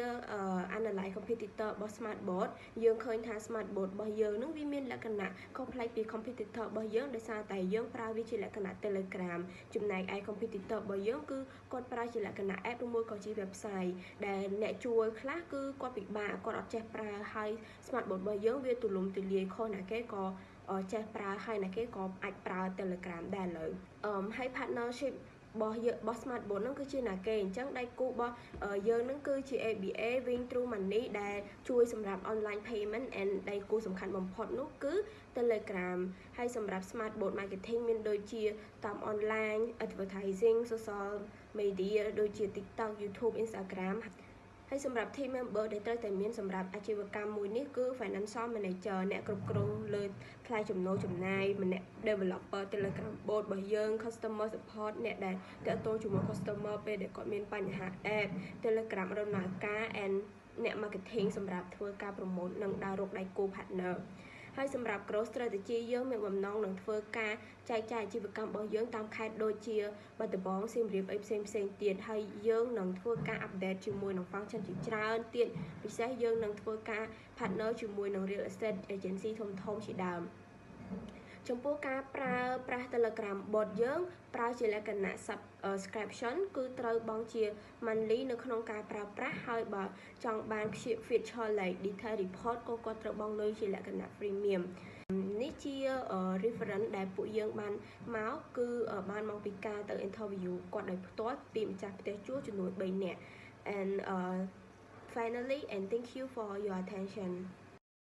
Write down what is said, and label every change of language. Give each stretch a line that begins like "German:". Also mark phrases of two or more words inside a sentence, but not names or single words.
English: analyze competitor
Khmer: របស់ Smart Board យើងឃើញថា Smart Board របស់យើងនឹងវាមានលក្ខណៈខុសប្លែកពី competitor របស់យើងដោយសារតែយើងប្រើវាជាលក្ខណៈ Telegram ចំណែកឯ competitor របស់យើងគឺគាត់ប្រើជាលក្ខណៈ app ឬមួយក៏ជា website ដែលអ្នកជួលខ្លះគឺគាត់ពិបាកគាត់អត់ចេះប្រើហើយ Smart Board របស់យើងវាទូលំទូលាយខុសណាគេក៏ចេះប្រើហើយណាគេក៏អាចប្រើ Telegram ដែរឥឡូវហើយ
English: partnership boss smart board
Khmer: ហ្នឹងគឺជាណាគេអញ្ចឹងដៃគូរបស់យើងហ្នឹងគឺជា ABA Win True Money ដែលជួយសម្រាប់
English: online payment and
Khmer: ដៃគូសំខាន់បំផុតនោះគឺ Telegram ហើយសម្រាប់
English: smart board marketing
Khmer: មានដូចជាតាម
English: online advertising social media
Khmer: ដូចជា TikTok YouTube Instagram ហើយសម្រាប់
English: team member
Khmer: ដែលត្រូវតែមានសម្រាប់អាជីវកម្មមួយនេះ គឺ
English: financial manager
Khmer: អ្នកគ្រប់គ្រងលើថ្លៃចំណូលចំណាយម្នាក់
English: developer Telegram bot
Khmer: របស់យើង
English: customer support
Khmer: អ្នកដែលទាក់ទងជាមួយ customer ពេលដែលគាត់មានបញ្ហា app Telegram ដំណើរការ and អ្នក marketing សម្រាប់ធ្វើការ promote និងដើរ រកដៃគូ partner ហើយសម្រាប់
English: growth strategy
Khmer: យើងមានបំណងនឹងធ្វើការចែកចាយអាជីវកម្មរបស់យើងតាមខេត្តដូចជាបាត់ដំបងសៀមរាបអីផ្សេងទៀតហើយយើងនឹង ធ្វើការ update ជាមួយនឹង function ជាច្រើនទៀតពិសេសយើងនឹងធ្វើការ partner ជាមួយនឹង
English: real estate agency
Khmer: ធំជាដើម ចំពោះការប្រើប្រាស់
English: Telegram bot
Khmer: យើងប្រើជាលក្ខណៈ subscription គឺត្រូវបង់ជា monthly នៅក្នុងការប្រើប្រាស់ហើយបើចង់បាន
English: feature like detail report
Khmer: ក៏គាត់ត្រូវបង់លុយជាលក្ខណៈ premium នេះជា reference ដែលពួកយើងបានមកគឺបានមកពីការទៅ interview គាត់ដោយផ្ទាល់ពីម្ចាស់ផ្ទះជួលចំនួន3នាក់
English: and finally and thank you for your attention